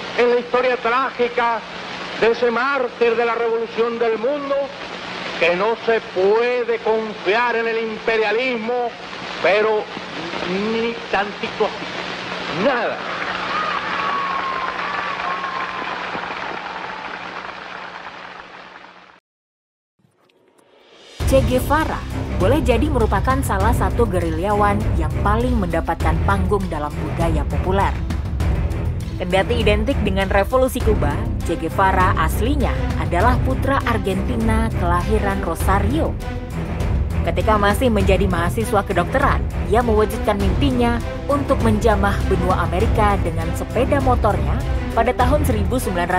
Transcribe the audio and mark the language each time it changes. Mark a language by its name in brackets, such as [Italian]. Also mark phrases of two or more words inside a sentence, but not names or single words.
[Spanish] en la historia trágica de ese mártir de la revolución del mundo, que no se puede confiar en el imperialismo, pero ni tantito así, nada. [Indonesian] Che Guevara boleh jadi merupakan salah satu gerilyawan yang paling mendapatkan panggung dalam budaya populer. Kendati identik dengan revolusi Kuba, Che Guevara aslinya adalah putra Argentina kelahiran Rosario. Ketika masih menjadi mahasiswa kedokteran, ia mewujudkan mimpinya untuk menjamah benua Amerika dengan sepeda motornya pada tahun 1950.